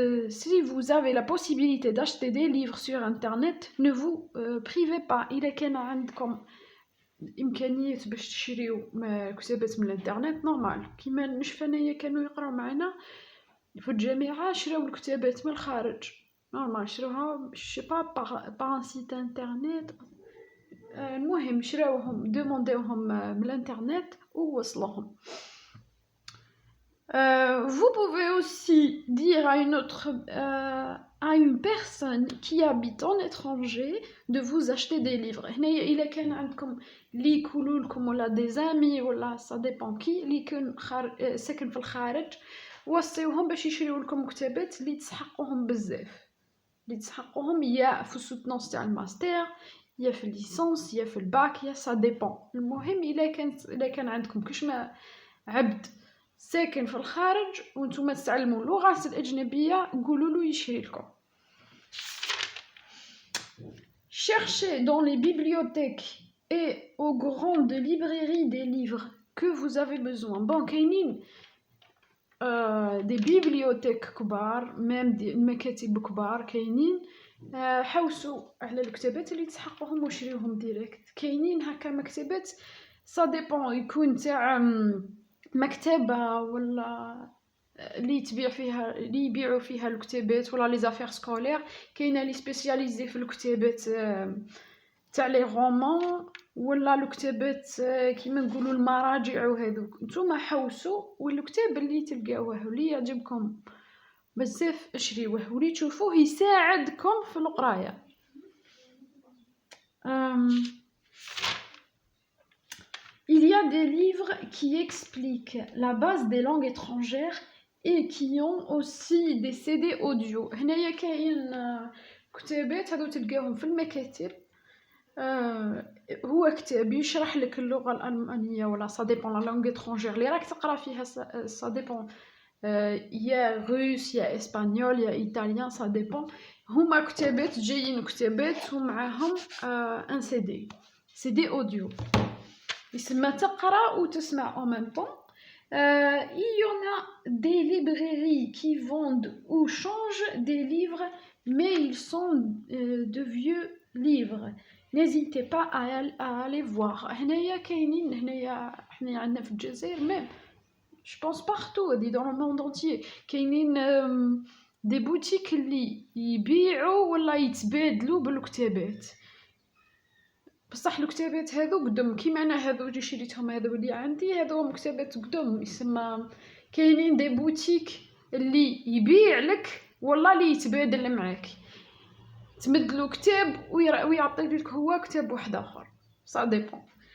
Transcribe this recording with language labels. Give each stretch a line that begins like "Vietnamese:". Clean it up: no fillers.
French: Si vous avez la possibilité d'acheter des livres sur internet, ne vous privez pas.
Arabic: إلا كان عندكم إمكانية باش تشريو كتابات من الانترنت نورمال كيما نشوف انايا كانوا يقراو معنا في الجامعة شراو الكتابات من الخارج نورمال شراوها شيبا باغ ان سيت انترنت. المهم شراوهم دومونديوهم من الانترنت ووصلوهم.
French: Vous pouvez aussi dire à une personne qui habite en étranger de vous acheter des livres.
Arabic: هنايا إلا كان عندكم اللي يقولوا لكم ولا
French: des amis
Arabic: ولا
French: ça dépend qui
Arabic: اللي يكون ساكن في الخارج وصيوهم باش يشريو لكم كتابات اللي تسحقوهم بزاف اللي تسحقوهم يا في السوتونس تاع الماستر يا في الليسانس يا في الباك يا
French: ça dépend.
Arabic: المهم إلا كان عندكم كشما عبد ساكن في الخارج وانتم تتعلموا اللغات الأجنبية قولوا له يشري لكم.
French: Cherchez dans les bibliothèques et aux grandes librairies des livres que vous avez besoin.
Arabic: Bon, كاينين
French: des bibliothèques
Arabic: كبار
French: même des
Arabic: مكاتب كبار كاينين. حوسوا على الكتابات اللي تسحقوهم وشريوهم ديريكت. كاينين هكا مكتبات
French: ça dépend
Arabic: يكون تاع مكتبة ولا اللي تبيع فيها اللي يبيعوا فيها الكتابات ولا لي زافير سكولير. كاينه لي سبيسياليزي في الكتابات تاع لي رومان ولا الكتابات كيما نقولوا المراجع وهذوك. نتوما حوسوا والكتاب اللي تلقاوه واللي يعجبكم بزاف اشريوه واللي تشوفوه يساعدكم في القرايه.
French: Il y a des livres qui expliquent la base des langues étrangères et qui ont aussi des CD audio.
Arabic: هنايا كاين كتابات هادو تلقاهم في المكاتب. هو كتاب يشرح لك اللغة الألمانية ولا
French: ça dépend la langue étrangère
Arabic: اللي راك تقرا فيها
French: ça dépend
Arabic: يا روس يا اسبانيول يا ايطاليان ça dépend. هما كتابات جايين كتابات ومعاهم ان
French: CD audio
Arabic: يسمى تقرا وتسمع
French: en même temps. Il y en a des librairies qui vendent ou changent des livres mais ils sont de vieux livres. N'hésitez pas à aller voir.
Arabic: هنايا كاينين هنايا حنا عندنا في الجزائر
French: même je pense partout dans le monde entier
Arabic: كاينين
French: des boutiques
Arabic: اللي يبيعوا ولا يتبادلوا بالكتابات. بصح الكتابات هذو قدم كيما انا هذو اللي شريتهم هذو اللي عندي هذو كتابات قدم يسمى كاينين دي بوتيك اللي يبيع لك والله اللي يتبادل معاك تمدلو كتاب ويعطيك لك هو كتاب واحد اخر
French: ça dépend.